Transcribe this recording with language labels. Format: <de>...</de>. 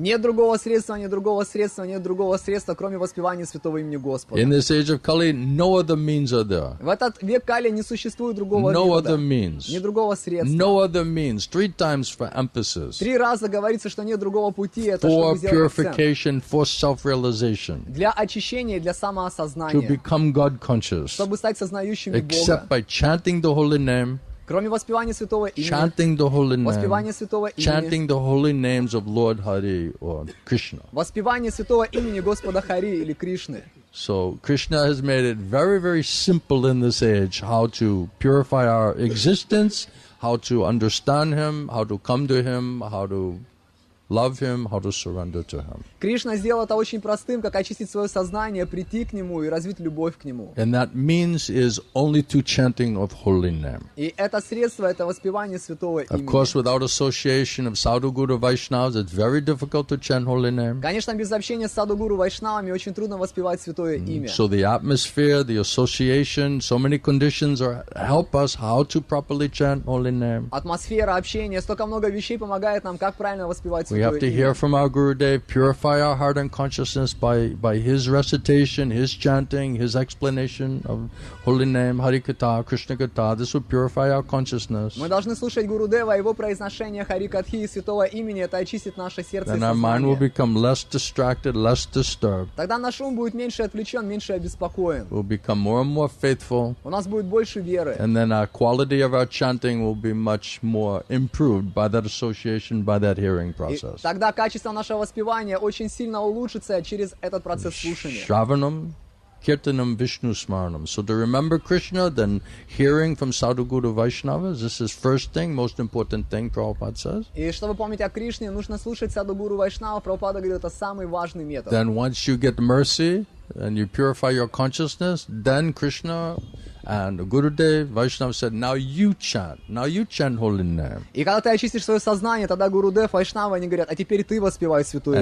<ru>Нет другого средства, нет другого средства, нет другого средства, кроме воспевания святого имени Господа.</ru> <en>In this age of Kali, no other means are there.</en> <ru>В этот век Кали не существует другого</ru> <en>No</en> <ru>метода,</ru> <en>other means.</en> <ru>ни другого средства.</ru> <en>No other means. 3 times for emphasis.</en> <ru>3 раза говорится, что нет другого пути, это</ru> <en>For</en> <ru>чтобы сделать акцент.</ru> <en>purification, for self-realization.</en> <ru>Для очищения, для</ru> <en>To</en> <ru>самоосознания,</ru> <en>become God conscious.</en> <ru>чтобы стать сознающими</ru> <en>Except</en> <ru>Бога.</ru> <en>by chanting the holy name,</en> <ru>Кроме воспевания святого имени,</ru> <en>chanting the holy</en> <ru>воспевания</ru> <en>name,</en> <ru>святого имени,</ru> <en>chanting the holy names of Lord Hari or Krishna.</en> <ru>воспевание святого имени Господа Хари или Кришны.</ru> <en>So Krishna has made it very, very simple in this age how to purify our existence, how to understand Him, how to come to Him, how to love Him, how to surrender to Him.</en> <ru>Кришна сделал это очень простым, как очистить свое сознание, прийти к Нему и развить любовь к Нему.</ru> <en>And that means is only through chanting of holy name.</en> <ru>И это средство, это воспевание святого</ru> <en>Of</en> <ru>имени.</ru> <en>course, without association of Sadhu Guru Vaishnavas, it's very difficult to chant holy name.</en> <ru>Конечно, без общения с саду-гуру Вайшнавами очень трудно воспевать святое имя.</ru> <en>So the atmosphere, the association, so many conditions help us how to properly chant holy name.</en> <ru>Атмосфера, общение, столько много вещей помогает нам, как правильно воспевать</ru> <en>We have</en> <ru>святое</ru> <en>to</en> <ru>имя.</ru> <en>hear from our Gurudev, purify our heart and consciousness by his recitation, his chanting, his explanation of holy name, Hare Krishna, krishna-katha. This will purify our consciousness.</en> <ru>Мы должны слушать Гуру Дева, его произношение Хари Катхи и святого имени, это очистит наше сердце и</ru> <en>Then our mind will</en> <ru>сознание.</ru> <en>become less distracted, less disturbed.</en> <ru>Тогда наш ум будет меньше отвлечен, меньше обеспокоен.</ru> <en>We'll become more and more faithful.</en> <ru>У нас будет больше веры.</ru> <en>And then our quality of our chanting will be much more improved by that association, by that hearing</en> <ru>И</ru> <en>process.</en> <ru>тогда качество нашего воспевания очень сильно улучшится через этот процесс слушания.</ru> <sa>Shravanam, Kirtanam, Vishnu Smaranam.</sa> <en>So to remember Krishna, then hearing from Sadhu Guru Vaishnavas, this is first thing, most important thing, Prabhupada says.</en> <ru>И чтобы помнить о Кришне, нужно слушать саду Гуру Вайшнава. Прабхупада говорит, это самый важный метод.</ru> <en>Then once you get mercy and you purify your consciousness, then Krishna and Gurudev, Vaishnava said, now you chant holy name.</en> <ru>И когда ты очистишь свое сознание, тогда Гуру Дев, Вайшнава, они говорят, а теперь ты воспевай святое</ru>